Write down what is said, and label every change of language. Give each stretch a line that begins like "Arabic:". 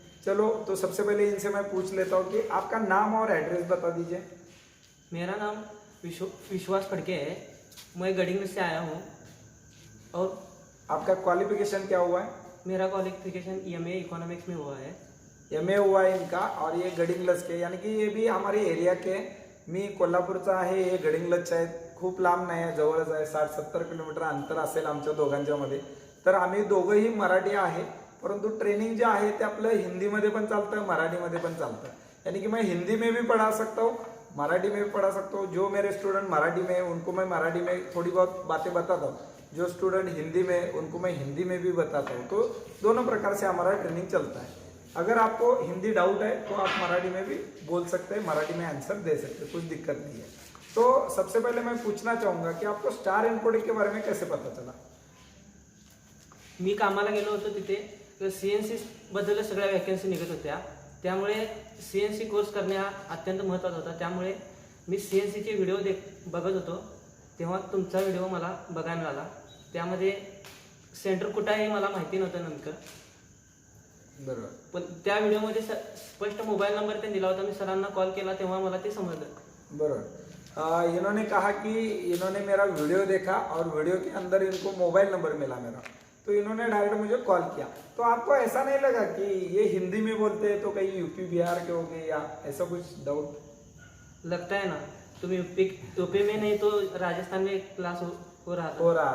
Hindi: चलो, तो सबसे पहले इनसे मैं पूछ लेता हूँ कि आपका नाम और एड्रेस बता दीजिए। मेरा नाम विश्वास फड़के है। मैं गढ़ी में से आया हूँ। और आपका क्वालिफिकेशन क्या हुआ है? मेरा क्वालिफिकेशन एमए इकोनॉमिक्स में हुआ है। एमए हुआ है इनका, और ये गडिंग्लज के, यानी कि ये भी हमारे एरिया के।
Marathi: मी कोल्हापूरचा आहे, हे गडिंग्लजचे आहेत. खूप लांब नाही आहे, जवळच आहे. 60-70 किलोमीटर अंतर असेल आमच्या दोघांच्या मध्ये. तर आम्ही दोघंही मराठी आहे, परंतु ट्रेनिंग जे आहे ते आपलं हिंदीमध्ये पण चालतं, मराठीमध्ये पण चालतं.
Hindi: यानी कि मैं हिंदी में भी पढ़ा सकता हूँ, मराठी में भी पढ़ा सकता हूँ। जो मेरे स्टूडेंट मराठी में उनको मैं मराठी में थोड़ी बहुत बातें बताता हूँ, जो स्टूडेंट हिंदी में उनको मैं हिंदी में भी बताता हूँ। तो दोनों प्रकार से हमारा ट्रेनिंग चलता है। अगर आपको हिंदी डाउट है तो आप मराठी में भी बोल सकते हैं, मराठी में आंसर दे सकते हैं, कुछ दिक्कत नहीं है। तो सबसे पहले मैं पूछना चाहूंगा कि आपको स्टार इन्फोटेक के बारे में कैसे पता चला?
Marathi: मी कामाला गेलो होतो तिथे, सीएनसी बद्दल सगळ्या वॅकन्सी निघत होत्या. त्यामुळे सीएनसी कोर्स करणे हा अत्यंत महत्त्वाचा होता. त्यामुळे मी सीएनसीचे व्हिडिओ बघत होतो. तेव्हा तुमचा व्हिडिओ मला बघायला मिळाला. त्यामध्ये सेंटर कुठं आहे मला माहिती नव्हतं नेमकं. बरोबर. पण त्या व्हिडिओमध्ये स्पष्ट मोबाईल नंबर ते दिला होता. मी सरांना कॉल केला तेव्हा मला ते समजलं. बरोबर.
Hindi: इन्होंने कहा कि इन्होंने मेरा वीडियो देखा और वीडियो के अंदर इनको मोबाइल नंबर मिला मेरा, तो इन्होंने डायरेक्ट मुझे कॉल किया। तो आपको ऐसा नहीं लगा कि ये हिंदी में बोलते हैं तो कहीं यूपी बिहार के हो गए या ऐसा कुछ डाउट? लगता है ना, तुम यूपी में नहीं तो राजस्थान में क्लास हो रहा